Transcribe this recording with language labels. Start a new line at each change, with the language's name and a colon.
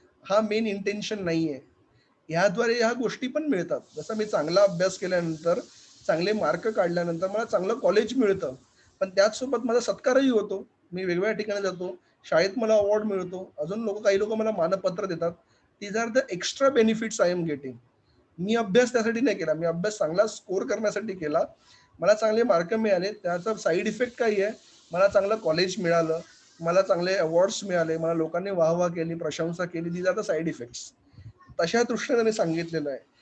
Marathi: हा main intention नाहीये. ह्याद्वारे ह्या गोष्टी पण मिळतात. जसं मी चांगला अभ्यास केल्यानंतर, चांगले मार्क काढल्यानंतर मला चांगलं कॉलेज मिळतं, पण त्याचसोबत माझा सत्कारही होतो. मी वेगवेगळ्या ठिकाणी जातो, शाळेत मला अवॉर्ड मिळतो, अजून काही लोक मला मानपत्र देतात.
English: These are the extra benefits I am getting.
Marathi: मी अभ्यास त्यासाठी नाही केला, मी अभ्यास चांगला स्कोर करण्यासाठी केला. मला चांगले मार्क मिळाले, त्याचा साईड इफेक्ट काय आहे मला चांगलं कॉलेज मिळालं, मला चांगले अवॉर्ड्स मिळाले, मला लोकांनी वाहवा केली, प्रशंसा केली.
English: These are the side effects.
Marathi: तशा दृष्टीने त्यांनी सांगितलेलं आहे.